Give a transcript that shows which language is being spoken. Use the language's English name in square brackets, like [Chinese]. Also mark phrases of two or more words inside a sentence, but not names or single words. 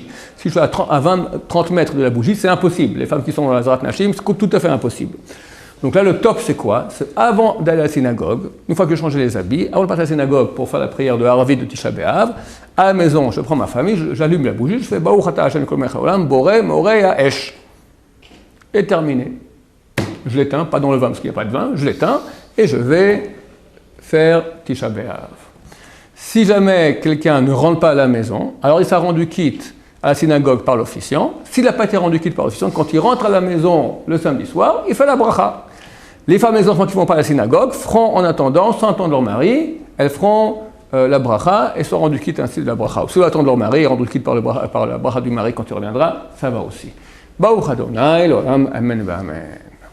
[French] Si je suis à 20-30 mètres de la bougie, c'est impossible. Les femmes qui sont dans la [Hebrew] עזרת נשים, [French] c'est tout à fait impossible. Donc là, le top, c'est quoi? C'est avant d'aller à la synagogue, une fois que j'ai changé les habits, avant de passer à la synagogue pour faire la prière de Harvit de Tisha B'Av, à la maison, je prends ma famille, j'allume la bougie, je fais [Hebrew] ברוך אתה השם כל מלך העולם בורא מורא אש. [French] Et terminé. Je l'éteins, pas dans le vin parce qu'il n'y a pas de vin, je l'éteins et je vais faire Tisha B'Av. Si jamais quelqu'un ne rentre pas à la maison, alors il s'est rendu quitte à la synagogue par l'officiant. S'il n'a pas été rendu quitte par l'officiant, quand il rentre à la maison le samedi soir, il fait la bracha. Les femmes et les enfants qui ne vont pas à la synagogue feront en attendant, sans attendre leur mari, elles feront la bracha et seront rendues quittes ainsi de la bracha. Ou si elles attendent leur mari et rendues quittes par la bracha du mari quand il reviendra, ça va aussi. [Hebrew] ברוך אדוני לעולם אמן אמן.